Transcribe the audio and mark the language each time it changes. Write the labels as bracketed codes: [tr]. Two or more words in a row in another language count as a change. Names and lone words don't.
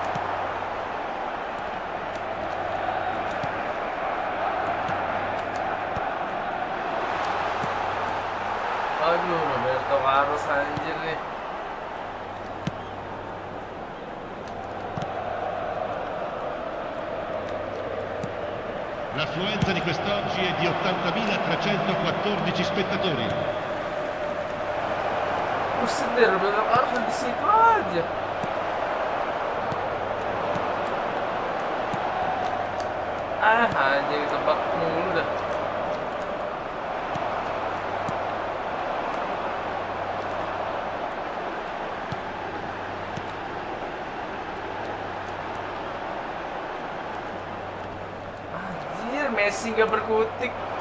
[id] Aduh, Roberto Carlos anjir nih. [it] L'affluenza di quest'oggi è di 80.314 spettatori. [id] Buset deh, Roberto Carlos di situ aja. Anjir tebak mulu dah. Anjir, Messi gak berkutik.